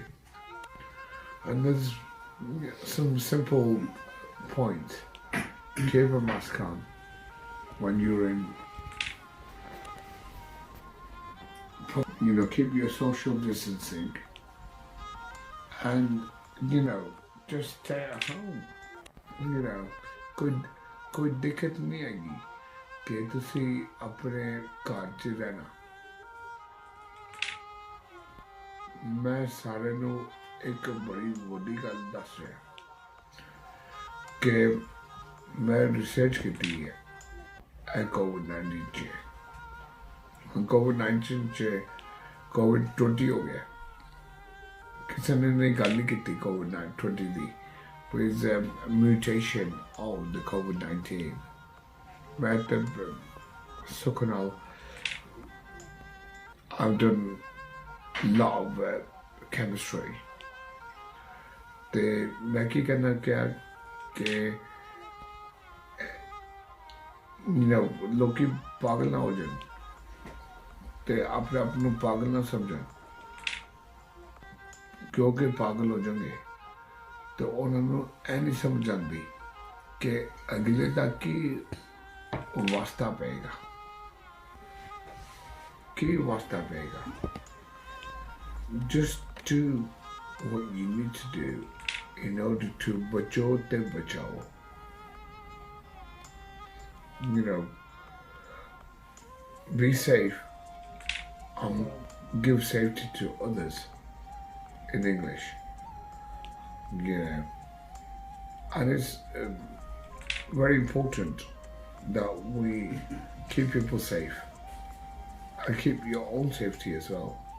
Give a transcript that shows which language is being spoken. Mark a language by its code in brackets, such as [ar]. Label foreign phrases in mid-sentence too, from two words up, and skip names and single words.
[en] And there's some simple points. Keep a mask on when you're in, keep your social distancing, and just stay at home. [pa] ਕੋਈ ਦਿੱਕਤ ਨਹੀਂ ਆਏਗੀ ਕਿ ਤੁਸੀ ਅਪਣੇ ਘਰ ਚ ਰਹਿਣਾ. ਮੈਂ ਸਾਰੇ ਨੂੰ ਇੱਕ ਬੜੀ ਵੱਡੀ ਗੱਲ ਦੱਸ ਰਿਹਾ ਕਿ ਮੈਂ ਰਿਸਰਚ ਕੀ ਹੈ ਕੋਵਿਡ-19 ਚ. ਕੋਵਿਡ-19 ਚ ਕੋਵਿਡ 20 ਹੋ ਗਿਆ, ਕਿਸੇ ਨੇ ਗੱਲ ਨਹੀਂ ਕੀਤੀ COVID-20 ਦੀ [en] with mutation of the COVID-19. [pa] ਮੈਂ ਤਾਂ ਸੁੱਖ ਨਾਲ [en] I've done a lot of chemistry. [pa] ਤੇ ਮੈਂ ਕੀ ਕਹਿਣਾ ਕਿਹਾ ਕਿ ਲੋਕੀ ਪਾਗਲ ਨਾ ਹੋ ਜਾਣ ਤੇ ਆਪਣੇ ਆਪ ਨੂੰ ਪਾਗਲ ਨਾ ਸਮਝਣ ਕਿਉਂਕਿ ਪਾਗਲ ਹੋ ਜਾਣਗੇ ਤੇ ਉਹਨਾਂ ਨੂੰ ਇਹ ਨਹੀਂ ਸਮਝ ਆਉਂਦੀ ਕਿ ਅਗਲੇ ਦਾ ਕੀ ਵਾਸਤਾ ਪਏਗਾ ਕੀ ਵਾਸਤਾ ਪਏਗਾ [en] just do what you need to do in order to [pa] ਬਚੋ ਤੇ ਬਚਾਓ [en] be safe give safety to others in English. And it's very important that we keep people safe and keep your own safety as well.